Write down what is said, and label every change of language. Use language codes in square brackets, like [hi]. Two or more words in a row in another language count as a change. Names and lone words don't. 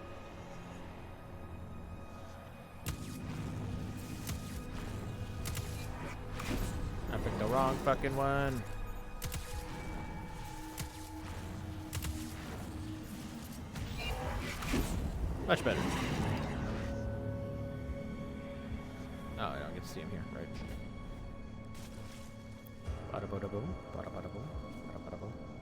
[en] I picked the wrong fucking one. Much better. Oh, I don't get to see him here, right? Bada bada boom, bada bada boom, bada bada boom.